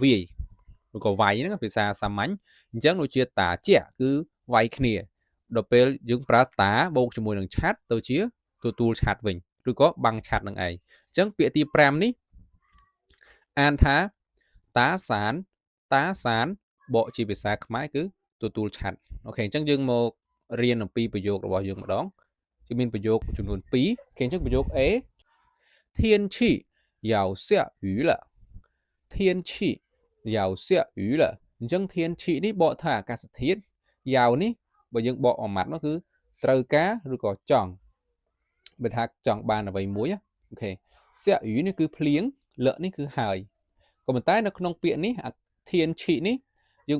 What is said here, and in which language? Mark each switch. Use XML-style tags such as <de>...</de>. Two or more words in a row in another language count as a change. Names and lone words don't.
<km>វាយឬក៏វាយហ្នឹងភាសាសាមញ្ញអញ្ចឹងដូចជាតាជាគឺវាយគ្នាដល់ពេលយើងប្រើតាបូកជាមួយនឹងឆាត់ទៅជាទទួលឆាត់វិញឬក៏បាំងឆាត់នឹងឯងអញ្ចឹងពាក្យទី5នេះអានថាតាសានបកជាភាសាខ្មែរគឺទទួលឆាត់អូខេអញ្ចឹងយើងមករៀនអំពីប្រយោគរបស់យើងម្ដងគឺមានប្រយោគចំនួន2គេអញ្ចឹងប្រយោគ A</km> <zh>天气要下雨了天气要下雨了</zh> <km>អញ្ចឹង天气នេះបកថាអាកាសធាតុយ៉ាវនេះបើយើងបកមួយម៉ាត់នោះគឺត្រូវការឬក៏ចង់បើថាចង់បានអ្វីមួយអូខេសាក់អ៊ូនេះគឺភ្លៀងលក់នេះគឺហើយក៏ប៉ុន្តែនៅក្នុងពាក្យនេះធានឈីនេះយើង</km>